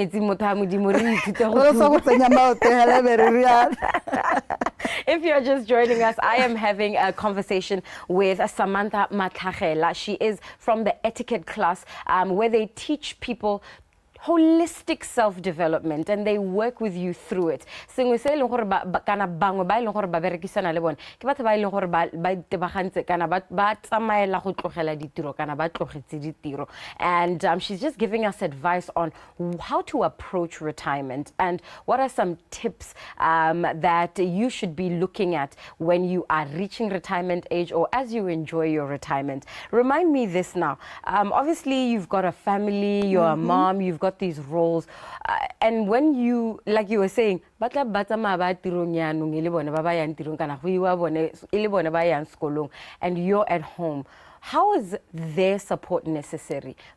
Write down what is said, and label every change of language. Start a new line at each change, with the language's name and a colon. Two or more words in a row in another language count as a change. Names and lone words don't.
English: If you're just joining us, I am having a conversation with Samantha Matlagela. She is from the etiquette class where they teach people holistic self-development and they work with you through it.
Tswana: Sengwe se leng gore kana bangwe ba leng gore ba berekisana le bone ke batho ba leng gore ba tebagantse kana ba tsamaela go tlogela ditiro kana ba tlogetse ditiro.
English: And she's just giving us advice on how to approach retirement and what are some tips that you should be looking at when you are reaching retirement age or as you enjoy your retirement. Remind me this now. Obviously you've got a family, you're a mom, you've got these roles, and when you, like you were saying, and you're at home, how is their support necessary?